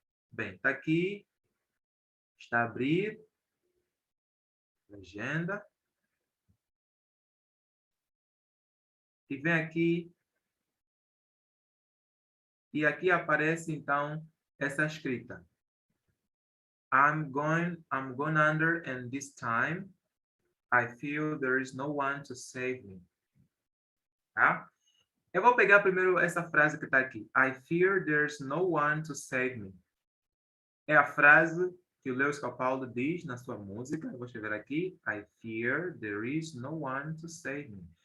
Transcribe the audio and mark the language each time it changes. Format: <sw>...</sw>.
<pt>Bem, está aqui, está a abrir, legenda, e vem aqui, e aqui aparece então essa escrita.</pt> <en>I'm going under, and this time I feel there is no one to save me.</en> <pt>Tá? Eu vou pegar primeiro essa frase que está aqui.</pt> <en>I fear there's no one to save me.</en> <pt>É a frase que o Lewis Capaldi diz na sua música. Eu vou escrever aqui.</pt> <en>I fear there is no one to save me.</en>